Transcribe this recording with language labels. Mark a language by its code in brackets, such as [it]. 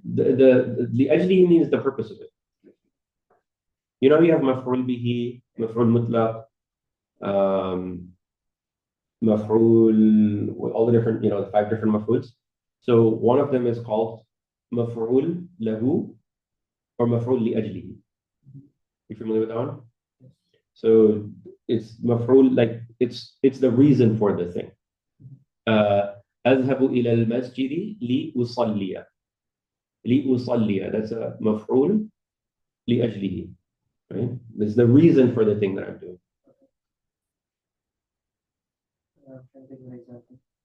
[en] The لأجله means the purpose of it. You know, you have مفعول به, مفعول مطلق, مفعول, all the different, the 5 different maf'uls. So one of them is called مفعول له or مفعول لأجله. You familiar with that one? So it's مفعول, like it's the reason for the thing. [ar] أذهب إلى المسجد لأصلي. لأصلي, [en] that's a [ar] مفعول [en] لأجله, right? This is the reason for the thing that I'm doing. I'm trying to think of an example.